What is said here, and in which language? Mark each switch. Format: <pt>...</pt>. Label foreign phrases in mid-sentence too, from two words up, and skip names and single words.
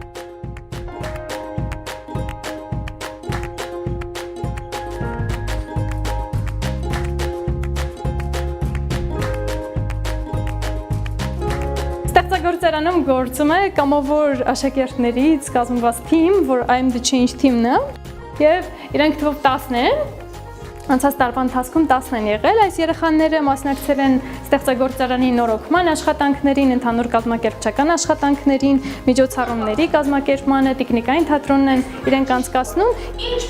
<hy>Ստեղծագործարանում գործում է կամավոր աշակերտներից կազմված թիմ, որ I am the change team-ն է, եւ իրենք թվով 10 են, անցած տարվա ընթացքում 10 են եղել, այս երեխաները մասնակցել են ստեղծագործարանի նորոգման աշխատանքներին, ընդհանուր կազմակերպչական աշխատանքներին, միջոցառումների կազմակերպմանը, տեխնիկային թատրոնն են իրենք անցկացնում։</hy>